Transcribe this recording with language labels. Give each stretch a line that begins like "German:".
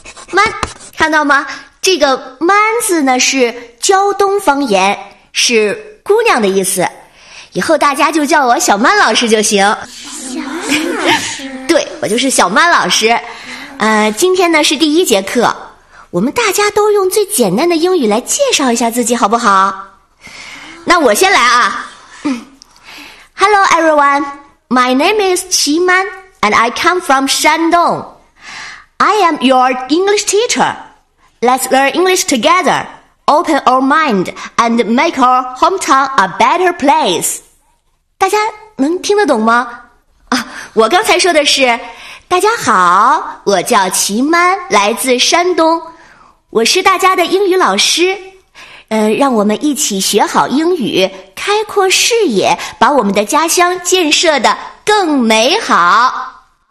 Chinese: 曼，看到吗？这个曼字呢，是胶东方言，是姑娘的意思。以后大家就叫我小曼老师就行。对，我就是小曼老师。今天呢是第一节课，我们大家都用最简单的英语来介绍一下自己，好不好？那我先来啊。
English: Hello everyone, my name is 齐曼 and I come from Shandong. I am your English teacher. Let's learn English together. Open our mind and make our hometown a better place.
Chinese: 大家能听得懂吗？我刚才说的是，大家好，我叫齐曼，来自山东，我是大家的英语老师。让我们一起学好英语，开阔视野，把我们的家乡建设得更美好。